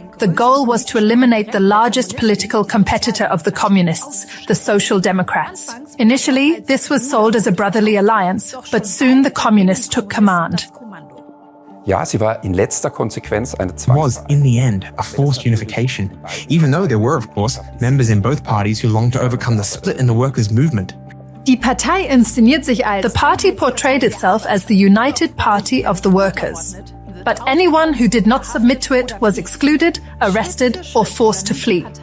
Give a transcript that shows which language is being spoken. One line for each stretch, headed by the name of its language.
English: The goal was to eliminate the largest political competitor of the communists, the Social Democrats. Initially, this was sold as a brotherly alliance, but soon the communists took command.
German: Ja, sie war in letzter Konsequenz eine
English: Was, in the end, a forced unification, even though there were, of course, members in both parties who longed to overcome the split in the workers' movement.
German: Die Partei inszeniert sich als
English: The party portrayed itself as the united party of the workers. But anyone who did not submit to it was excluded, arrested, or forced to flee.